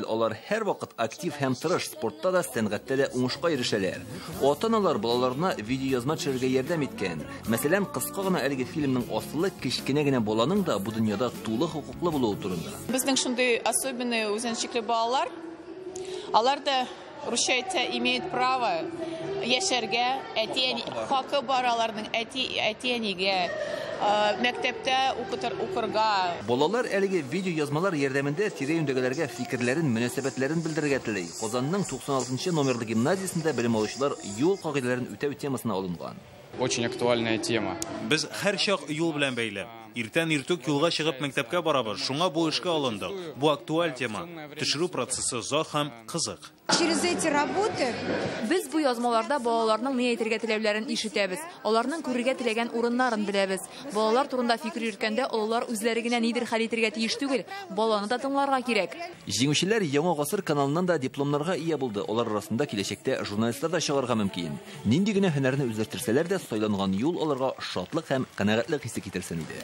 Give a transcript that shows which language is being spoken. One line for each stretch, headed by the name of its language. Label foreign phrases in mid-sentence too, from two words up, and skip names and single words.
Tatar: Алар һәр вакыт актив һәм тырыш, спортта да, сәнгатьтә дә уңышка ирешәләр. Ата-аналар балаларына видеоязма төшерергә ярдәм иткән. Мәсәлән, кыска гына әлеге фильмның асылы кечкенә генә баланың да бу дөньяда тулы хукуклы булуы турында. Безнең шундый особенный үзенчәлекле балалар, алар да Русчайта
Russian: имеет право
Tatar: яшәргә, хакы бар аларның әти-әнигә, мәктәптә укырга. Балалар әлеге видеоязмалар ярдәмендә тирә-юньдәгеләргә фикерләрен, мөнәсәбәтләрен белдерергә теләй. Казанның 96-нчы номерлы гимназиясендә белем алучылар юл кагыйдәләрен үтәү темасына алынган.
Russian: Очень актуальная тема.
Tatar: Без һәр чак юл белән бәйле. Иртән иртүк юлга чыгып мәктәпкә барабыз. Шуңа бу эшкә алындык. Бу актуаль тема. Төшерү процессы озак һәм кызык.
Russian: Через эти работы
Tatar: Без бу язмаларда балаларның ни әйтергә теләүләрен ишетәбез. Аларның күрергә теләгән урыннарын беләбез. Балалар турында фикер йөрткәндә олылар үзләре генә нидер хәл итәргә тиеш түгел. Баланы да тыңларга кирәк. Җиңүчеләр Яңа гасыр каналыннан да дипломнарга ия булды. Алар арасында киләчәктә журналистлар да чыгарга мөмкин. Нинди генә һөнәрне үзләштерсәләр дә, сайланган юл аларга шатлык һәм канәгатьлек хисе китерсен иде.